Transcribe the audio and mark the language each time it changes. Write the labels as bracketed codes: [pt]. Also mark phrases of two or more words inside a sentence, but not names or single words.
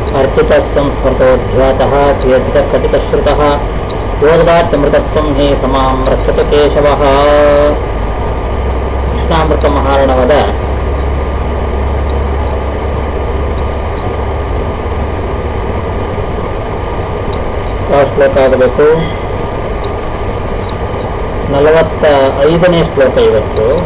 [sa] चर्चितः संस्मृतोऽध्यातः कीर्तितः योगदात्यमृतत्वं हि समां रक्षतु केशवः. [kn] ಕೃಷ್ಣಾಮೃತ ಮಹಾರ್ಣವದ ಯಾವ ಶ್ಲೋಕ ಆಗಬೇಕು? 45ನೇ ಶ್ಲೋಕ ಇವತ್ತು.